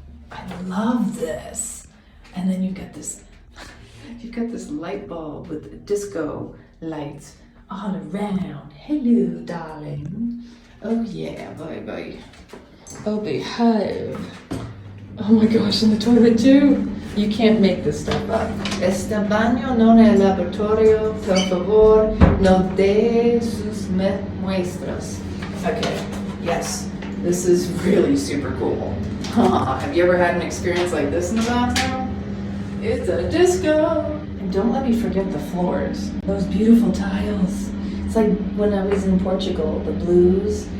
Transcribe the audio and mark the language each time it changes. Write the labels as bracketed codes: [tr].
[en] I love this. And then you've got this light bulb with disco lights all around. Hello, darling. Oh yeah, baby. Oh, behave. Oh my gosh, in the toilet too. You can't make this stuff up. [es] Este baño non es laboratorio, por favor, no de sus muestras. [en] Okay, yes, this is really super cool. Have you ever had an experience like this in the bathroom? It's a disco. And don't let me forget the floors. Those beautiful tiles. It's like when I was in Portugal, the blues.